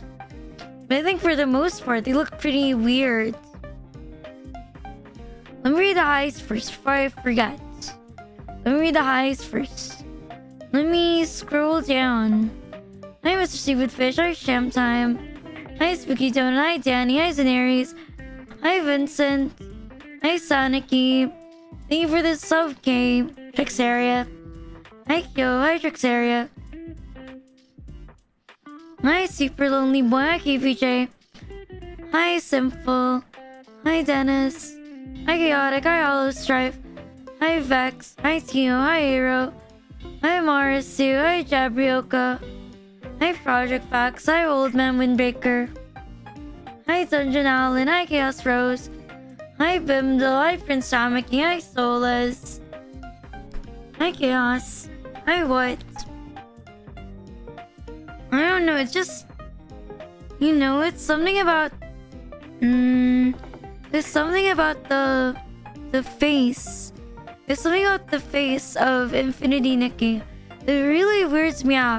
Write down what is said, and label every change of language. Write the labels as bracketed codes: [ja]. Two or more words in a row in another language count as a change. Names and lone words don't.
[en] But I think for the most part, they look pretty weird. Let me read the highs first before I forget. Let me read the highs first. Let me scroll down. Hi, Mr. Stupid Fish. Hi, Sham Time. Hi, Spooky Tone. Hi, Danny. Hi, Zenaries. Hi, Vincent. Hi, Aniki. Thank you for the sub, K. Trixaria. Hi, Kyo. Hi, Trixaria. Hi, Super Lonely Boy. Hi, KPJ. Hi, Simple. Hi, Dennis. Hi, Chaotic. Hi, Hollow Strife. Hi, Vex. Hi, Tio. Hi, Aero. Hi, Marisu. Hi, Jabrioka. Hi, Project Facts. Hi, Old Man Windbreaker. Hi, Dungeon Allen. Hi, Chaos Rose. Hi, Bimdal. Hi, Prince Tamaki. Hi, Solas. Hi, Chaos. Hi, What? I don't know, it's just... You know, it's something about... there's something about the face. There's something about the face of Infinity Nikki that really weirds me out.